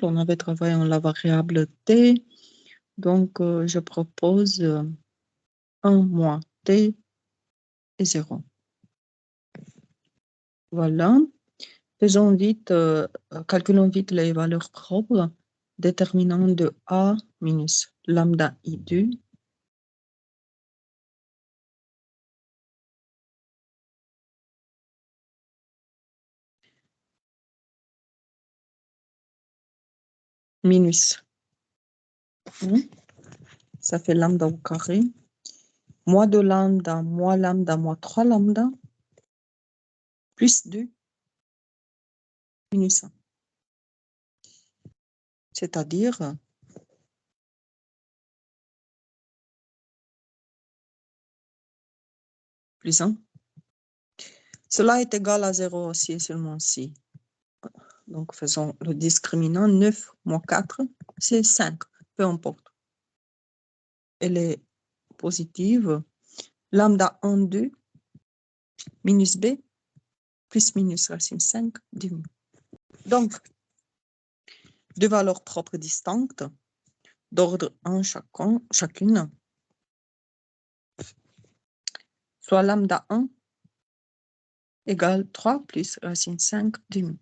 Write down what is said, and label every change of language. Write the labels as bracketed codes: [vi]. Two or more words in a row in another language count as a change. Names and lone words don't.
[fr] On avait travaillé en la variable t. Donc, je propose 1 moins t et 0. Voilà. Faisons vite, calculons vite les valeurs propres. déterminant de A minus lambda I2 minus 1, ça fait lambda au carré, moins 2 lambda, moins 3 lambda, plus 2 minus 1. C'est-à-dire plus 1. Cela est égal à 0 aussi et seulement si. Donc, faisons le discriminant. 9 moins 4, c'est 5. Peu importe. Elle est positive. Lambda 1, 2, minus b, plus minus racine 5 demi. Donc, deux valeurs propres distinctes, d'ordre 1 chacune, soit lambda 1 égale 3 plus racine 5 demi.